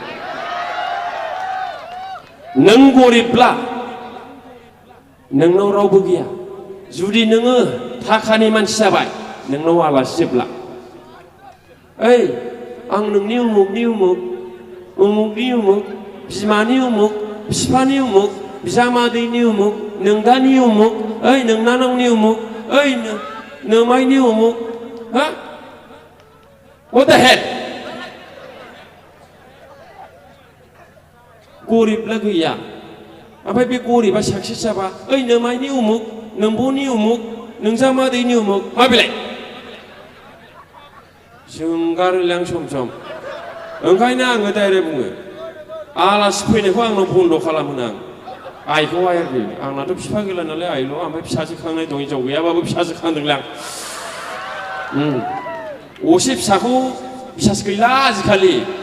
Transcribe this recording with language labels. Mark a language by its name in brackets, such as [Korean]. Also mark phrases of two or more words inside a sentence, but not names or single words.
[Bodo] नों गरिबब्ला नोंनाव रावबो गैया जुदि नोङो थाखानि मानसि जाबाय नोंनाव आलासि जेब्ला ओइ आं नोंनि उमुकनि उमुक बिमानि उमुक बिफानि उमुक बिजामादैनि उमुक नोंदानि उमुक ओइ नोंनानावनि उमुक ओइ नोमाइनि उमुक हा [English] What the hell [Bodo] गरिबब्ला गैया ओमफ्राय बे गरिबा साक्सेस जाबा ओइ नोमाइनि उमुक नोंब'नि उमुक नोंजामादैनि उमुक मा बेलाय जोंगारोलां सम सम ओंखायनो आङो डाइरेक्ट बुङो आलासि फैनायखौ आंनाव बन्द' खालामहोनो आइखौ आयाखै आंनाथ' बिफा गैला नालाय आइल' ओमफ्राय फिसाजो खांनाय दं हिनजाव गैयाबाबो फिसाजो खांदोंलां असे फिसाखौ बिसास गैला आजिखालि